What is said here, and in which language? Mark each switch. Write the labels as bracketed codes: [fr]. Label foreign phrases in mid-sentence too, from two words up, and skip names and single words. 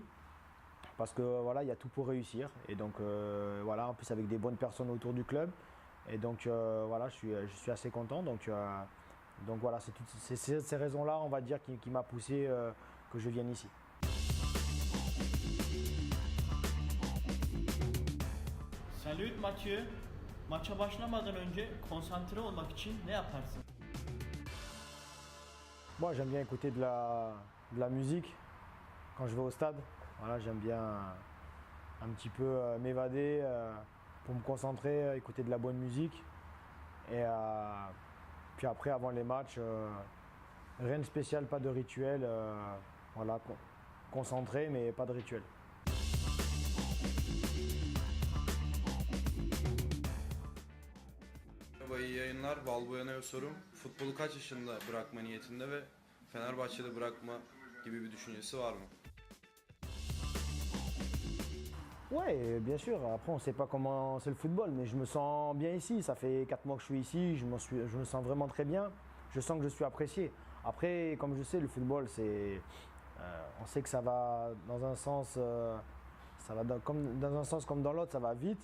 [fr] Parce que voilà, il y a tout pour réussir. Et donc voilà, en plus avec des bonnes personnes autour du club. Et donc voilà, je suis assez content. Donc voilà, c'est ces raisons-là, on va dire, qui m'a poussé que je vienne ici. Salut Mathieu. [tr] Maça başlamadan önce konsantre olmak için ne yaparsın? [fr] Moi, j'aime bien écouter de la musique quand je vais au stade. Voilà, j'aime bien un petit peu m'évader pour me concentrer, écouter de la bonne musique. Et puis après, avant les matchs, rien de spécial, pas de rituel. Voilà, concentré, mais pas de rituel. [tr] Merhaba, iyi yayınlar. Valbuena'ya sorum. Futbolu kaç yaşında bırakma niyetinde ve Fenerbahçe'de bırakma gibi bir düşüncesi var mı? [fr] Ouais, bien sûr. Après, on ne sait pas comment c'est le football, mais je me sens bien ici. Ça fait 4 mois que je suis ici. Je me sens vraiment très bien. Je sens que je suis apprécié. Après, comme je sais, le football, on sait que ça va dans un sens, comme dans un sens comme dans l'autre, ça va vite.